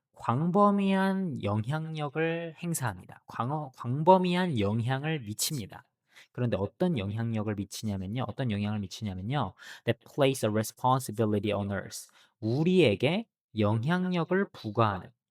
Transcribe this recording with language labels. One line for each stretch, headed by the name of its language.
Korean: 광범위한 영향력을 행사합니다. 광범위한 영향을 미칩니다. 그런데 어떤 영향력을 미치냐면요. 어떤 영향을 미치냐면요.
English: That place a responsibility on us.
Korean: 우리에게 영향력을 부과하는.